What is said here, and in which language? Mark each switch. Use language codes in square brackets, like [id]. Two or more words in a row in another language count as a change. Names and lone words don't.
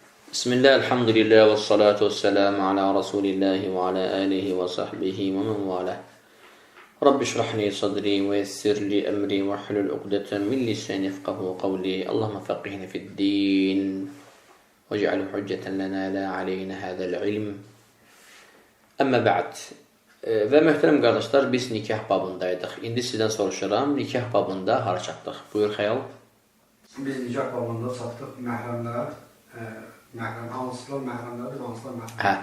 [ar] بسم الله، الحمد لله والصلاة والسلام على رسول الله وعلى آله وصحبه ومن والاه. رب اشرح لي صدري ويسر لي أمري واحلل عقدة من لساني يفقهوا قولي. اللهم فقهنا في الدين واجعله حجة لنا لا علينا هذا العلم. أما بعد. [az] Və möhtərəm qardaşlar, biz nikah babındaydıq. İndi sizdən soruşuram, nikah babında hara çatdıq? Buyur xəyal. Biz nikah babında çatdıq, məhrəmlər, hansılar məhrəmlərdir, hansılar məhrəm.